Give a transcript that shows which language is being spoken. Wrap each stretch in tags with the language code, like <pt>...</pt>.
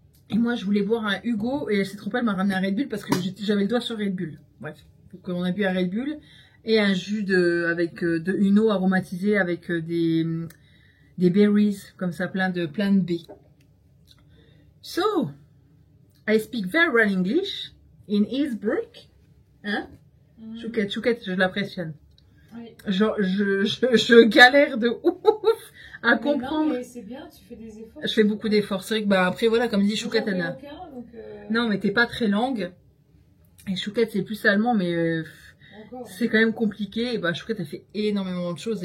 <fr>Et moi, je voulais boire un Hugo et elle s'est trompée, elle m'a ramené un Red Bull parce que j'avais le doigt sur Red Bull. Bref, donc on a bu un Red Bull et un jus avec une eau aromatisée avec des berries, comme ça, plein de B.</fr> <en>So, I speak very well English in Innsbruck.</en> <fr>Hein? Chouquette, je l'impressionne. Oui. Genre, je galère de ouf à comprendre. Non, mais c'est bien, tu fais des efforts. Je fais beaucoup d'efforts. C'est vrai que, bah, après, voilà, comme dit Chouquette, elle a... Non, mais t'es pas très langue. Et Chouquette, c'est plus allemand, mais c'est quand même compliqué. Et bah, Chouquette, elle fait énormément de choses.</fr>